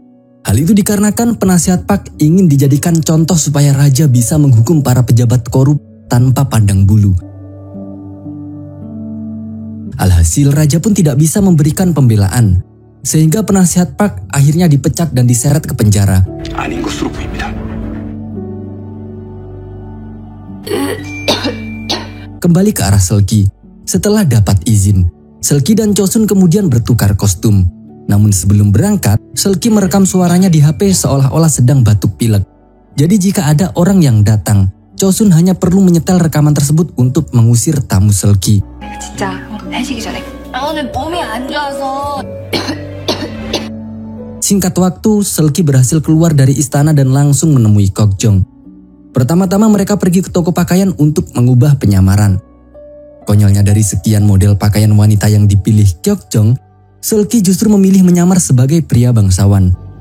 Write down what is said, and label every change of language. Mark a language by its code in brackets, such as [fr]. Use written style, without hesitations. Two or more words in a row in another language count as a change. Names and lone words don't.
[id] Hal itu dikarenakan penasihat Park ingin dijadikan contoh supaya raja bisa menghukum para pejabat korup tanpa pandang bulu. Alhasil raja pun tidak bisa memberikan pembelaan, sehingga penasihat Park akhirnya dipecat dan diseret ke penjara. [ko] 아닌 것으로 보입니다. [id] Kembali ke arah Selki. Setelah dapat izin, Selki dan Chosun kemudian bertukar kostum. Namun sebelum berangkat, Selki merekam suaranya di HP seolah-olah sedang batuk pilek. Jadi jika ada orang yang datang, Chosun hanya perlu menyetel rekaman tersebut untuk mengusir tamu Selki. [ko] 진짜 해지기 전에 오늘 몸이 안 좋아서. [id] Singkat waktu, Selki berhasil keluar dari istana dan langsung menemui Kokjong. Pertama-tama mereka pergi ke toko pakaian untuk mengubah penyamaran. Konyolnya dari sekian model pakaian wanita yang dipilih Kokjong, Selki justru memilih menyamar sebagai pria bangsawan.